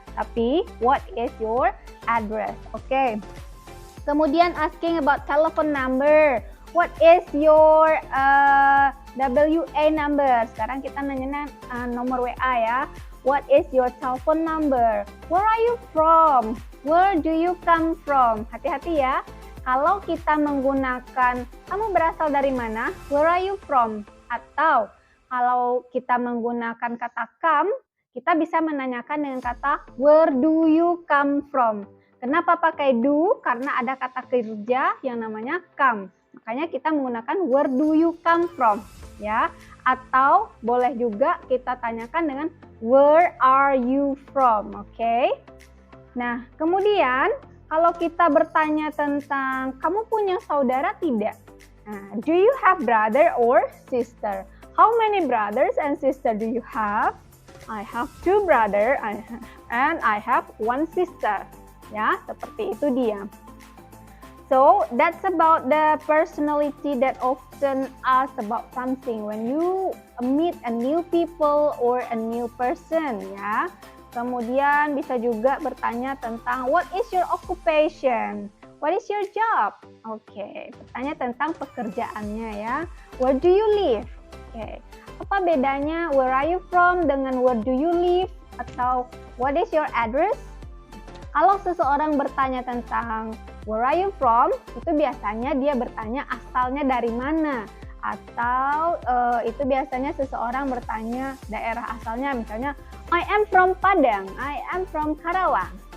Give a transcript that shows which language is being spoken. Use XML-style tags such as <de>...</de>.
<id>Tapi</id> <en>what is your address?</en> <id>Oke. Kemudian</id> <en>asking about telephone number. What is your WA number?</en> <id>Sekarang kita nanya nomor WA ya.</id> <en>What is your telephone number? Where are you from? Where do you come from?</en> <id>Hati-hati ya. Kalau kita menggunakan kamu berasal dari mana?</id> <en>Where are you from?</en> <id>Atau kalau kita menggunakan kata come, kita bisa menanyakan dengan kata</id> <en>where do you come from?</en> <id>Kenapa pakai do? Karena ada kata kerja yang namanya come. Makanya kita menggunakan</id> <en>where do you come from,</en> <id>ya. Atau boleh juga kita tanyakan dengan</id> <en>where are you from,</en> <id>oke? Nah, kemudian kalau kita bertanya tentang kamu punya saudara tidak? Nah,</id> <en>do you have brother or sister? How many brothers and sister do you have? I have 2 brother and I have 1 sister.</en> <id>Ya, seperti itu dia.</id> <en>So, that's about the personality that often asks about something when you meet a new people or a new person, ya.</en> <id>Kemudian bisa juga bertanya tentang</id> <en>what is your occupation? What is your job?</en> <id>Oke, bertanya tentang pekerjaannya ya.</id> <en>Where do you live?</en> <id>Oke, apa bedanya</id> <en>where are you from</en> <id>dengan</id> <en>where do you live?</en> <id>Atau</id> <en>what is your address?</en> <id>Kalau seseorang bertanya tentang</id> <en>where are you from,</en> <id>itu biasanya dia bertanya asalnya dari mana. Atau itu biasanya seseorang bertanya daerah asalnya, misalnya</id> <en>I am from Padang, I am from Karawang.</en>